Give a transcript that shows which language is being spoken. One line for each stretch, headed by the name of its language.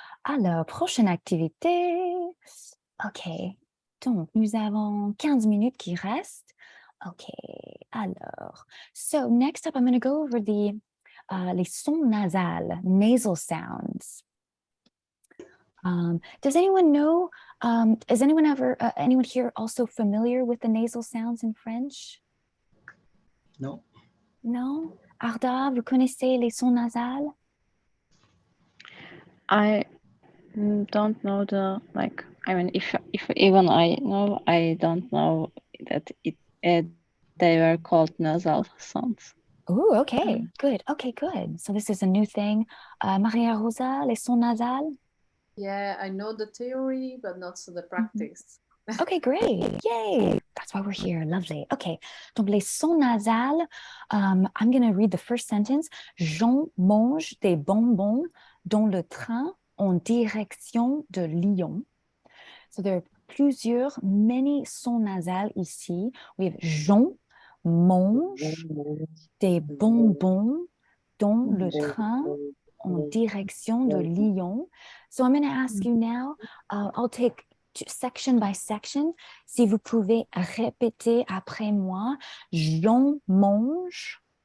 French: Alors, prochaine activité. Ok. Donc, nous avons 15 minutes qui restent.
English: Okay, alors, so next up, I'm going to go over
French: les sons nasales,
English: nasal sounds. Does anyone know, is anyone here also familiar with the nasal sounds in French? No. No?
French: Arda, vous connaissez les sons nasales?
English: I don't know I mean, if even I know, I don't know that they were called nasal sounds. Oh, okay, good. Okay, good. So this is a new thing.
French: Maria Rosa, les sons nasales?
English: Yeah, I know the theory, but not the practice. Okay, great. Yay. That's why we're here. Lovely. Okay.
French: Donc, les sons nasales,
English: I'm going to read the first sentence.
French: Jean mange des bonbons dans le train en direction de Lyon.
English: So there are many
French: sons nasales ici.
English: We have
French: Jean mange des bonbons dans le train en direction de Lyon.
English: So I'm going to ask you now, I'll take section by section.
French: Si vous pouvez répéter après moi, Jean mange.